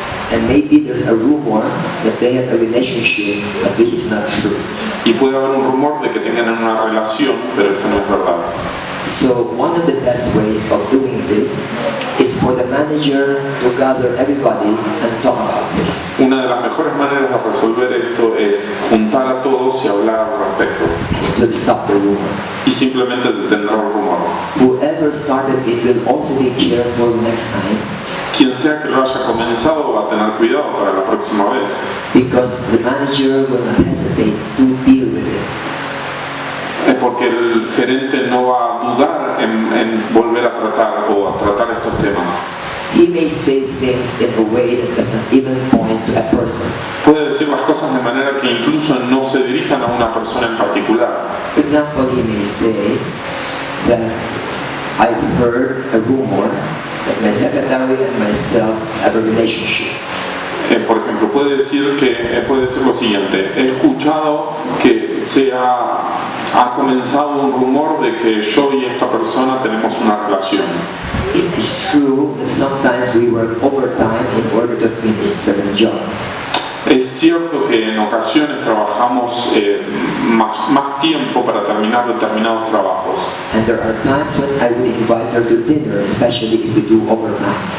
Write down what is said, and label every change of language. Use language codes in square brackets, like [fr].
[en] And maybe there's a rumor that they have a relationship, but this is not true. [es] Y puede haber un rumor de que tengan una relación, pero esto no es verdad. [en] So one of the best ways of doing this is for the manager to gather everybody and talk about this. [es] Una de las mejores maneras de resolver esto es juntar a todos y hablar al respecto. [en] To stop the rumor. [es] Y simplemente detener el rumor. [en] Whoever started it will also be careful next time. [es] Quien sea que lo haya comenzado va a tener cuidado para la próxima vez. [en] Because the manager will not hesitate to deal with it. [es] Porque el gerente no va a dudar en volver a tratar o a tratar estos temas. [en] He may say things in a way that doesn't even point to a person. [es] Puede decir las cosas de manera que incluso no se dirijan a una persona en particular. [en] For example, he may say that I've heard a rumor that my secretary and myself have a relationship. [es] Por ejemplo, puede decir lo siguiente: he escuchado que ha comenzado un rumor de que yo y esta persona tenemos una relación. [en] It is true that sometimes we work overtime in order to finish certain jobs. [es] Es cierto que en ocasiones trabajamos más tiempo para terminar determinados trabajos. [en] And there are times when I would invite her to dinner, especially if we do overtime.